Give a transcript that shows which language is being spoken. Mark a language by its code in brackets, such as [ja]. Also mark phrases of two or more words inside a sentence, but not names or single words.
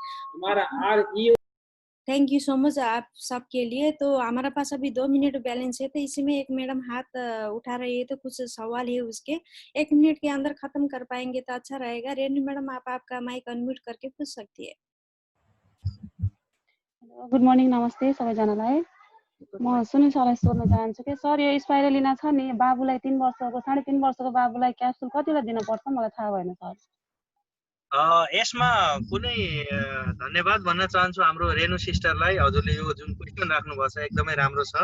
[hi] हमारा RE [en] thank you so much [hi] आप सबके लिए। तो हमारा पास अभी 2 मिनट बैलेंस है, तो इसी में एक मैडम हाथ उठा रही है, तो कुछ सवाल है उसके, 1 मिनट के अंदर खत्म कर पाएंगे तो अच्छा रहेगा। रेणु मैडम, आप आपका माइक अनम्यूट करके पूछ सकती है। [en] good morning, [ne] नमस्ते सबैजनालाई। म सुनिल सरलाई सोध्न चाहन्छु कि सर यो स्पाइरुलिना छ नि, बाबुलाई 3 वर्षको 3.5 वर्षको बाबुलाई क्याप्सुल कतिवटा दिनुपर्छ मलाई थाहा भएन सर। यसमा कुनै धन्यवाद भन्न चाहन्छु हाम्रो रेणु सिस्टरलाई, हजुरले यो जुन क्वेसन राख्नुभएको छ एकदमै राम्रो छ।